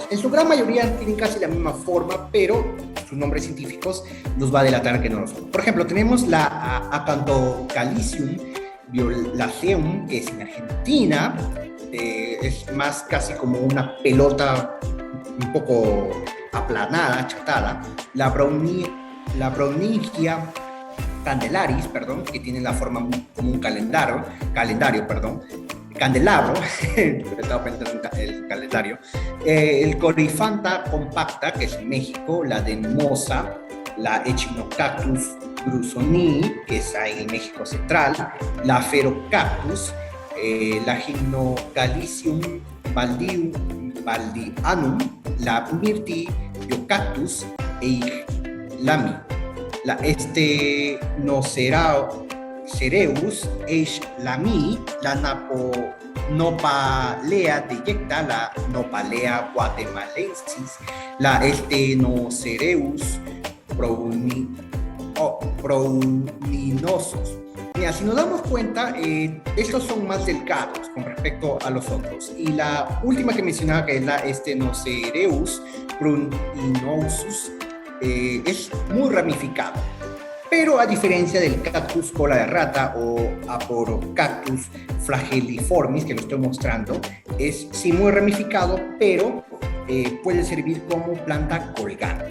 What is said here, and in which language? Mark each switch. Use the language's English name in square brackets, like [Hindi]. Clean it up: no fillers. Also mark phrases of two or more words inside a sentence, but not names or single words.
[Spanish] En su gran mayoría tienen casi la misma forma, pero sus nombres científicos nos va a delatar que no lo son. Por ejemplo, tenemos la Acanthocalicium, violaceum, que es en Argentina, es más casi como una pelota un poco aplanada, achatada. La Browningia candelaris, perdón, que tiene la forma como un candelabro, estaba pensando en el calendario. El Coryphantha compacta, que es en México, la Denmosa, la Echinocactus grusonii, que es ahí en México central, la Ferocactus, la Gymnogalicium baldianum, la Myrtillocactus eichlammi, la Stenocereus eichlammi, la Nopalea deyecta, la Nopalea guatemalensis, la Stenocereus prouninosos. Mira, si nos damos cuenta, estos son más delgados con respecto a los otros. Y la última que mencionaba, que es la Stenocereus pruinosus, es muy ramificado. Pero a diferencia del cactus cola de rata o Aporocactus flageliformis, que lo estoy mostrando, es sí muy ramificado, pero puede servir como planta colgante.